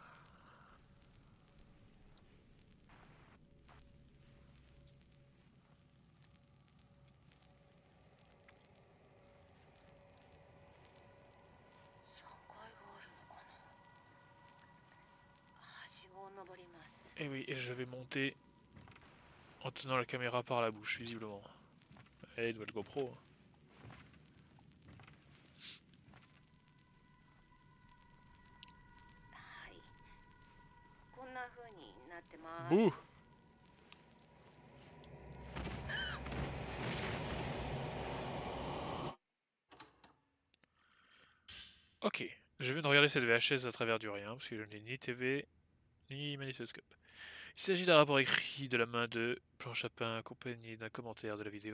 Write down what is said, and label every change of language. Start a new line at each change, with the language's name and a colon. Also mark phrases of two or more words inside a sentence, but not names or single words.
Japanese: 3 階があるのかな。はしごを登ります。
French: Et oui, et je vais monter en tenant la caméra par la bouche, visiblement. Eh, doit être GoPro.
Japanese: はい。こんな風になってます。 Bouh!
French: Ok, je viens de regarder cette VHS à travers du rien, parce que je n'ai ni TV, ni magnétoscope. Il s'agit d'un rapport écrit de la main de Planche à pain, accompagné d'un commentaire de la vidéo.